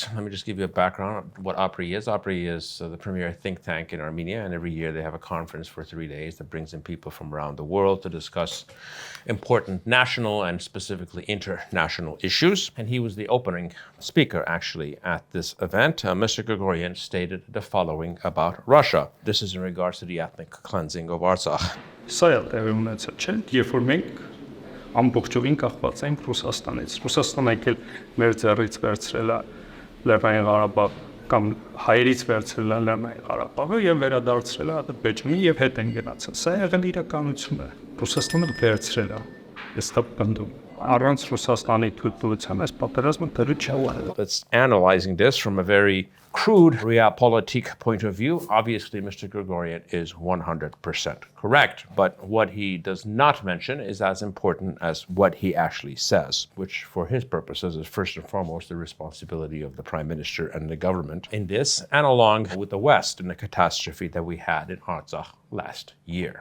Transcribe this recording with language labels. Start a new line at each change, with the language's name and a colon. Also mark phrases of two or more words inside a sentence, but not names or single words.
English: Let me just give you a background on what Opry is. Opry is the premier think tank in Armenia, and every year they have a conference for 3 days that brings in people from around the world to discuss important national and specifically international issues. And he was the opening speaker, actually, at this event. Mr. Grigorian stated the following about Russia. This is in regards to the ethnic cleansing of Artsakh.
Armenian: Սա էլ տեղի ունեցել չէ, երբ որ մենք ամբողջովին կախված ենք Ռուսաստանից։ Ռուսաստանը եկել մեր ձեռից վերցրել է Լեռնային Ղարաբաղ կամ հայերից վերցրել է Լեռնային Ղարաբաղը եւ վերադարձրել է Ադրբեջանին եւ հետ են գնացել։ Սա եղել իրականությունը։ Ռուսաստանը վերցրել է։ Ես տպնդում առանց Ռուսաստանի թույլտվության այս պատերազմը դեռ չի։
English: Let's analyzing this from a very crude realpolitik point of view. Obviously, Mr. Grigorian is 100% correct, but what he does not mention is as important as what he actually says, which for his purposes is first and foremost the responsibility of the Prime Minister and the government in this, and along with the West in the catastrophe that we had in Artsakh last year.